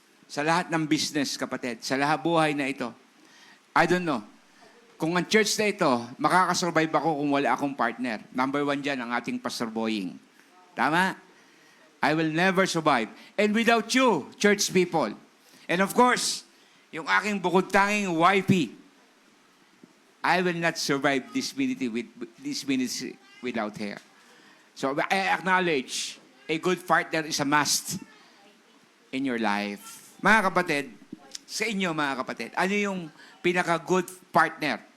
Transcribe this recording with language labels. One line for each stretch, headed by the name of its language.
Filipino: Sa lahat ng business, kapatid, sa lahat buhay na ito.
English: I don't know.
Filipino: Kung ang church na ito, makakasurvive ako kung wala akong partner. Number 1 dyan, ang ating Pastor Boying. Tama?
English: I will never survive. And without you, church people. And of course,
Filipino: yung aking bukod tanging
English: wifey, I will not survive this ministry without her. So I acknowledge, a good partner is a must in your life.
Filipino: Mga kapatid, sa inyo mga kapatid, ano yung pinaka-good partner?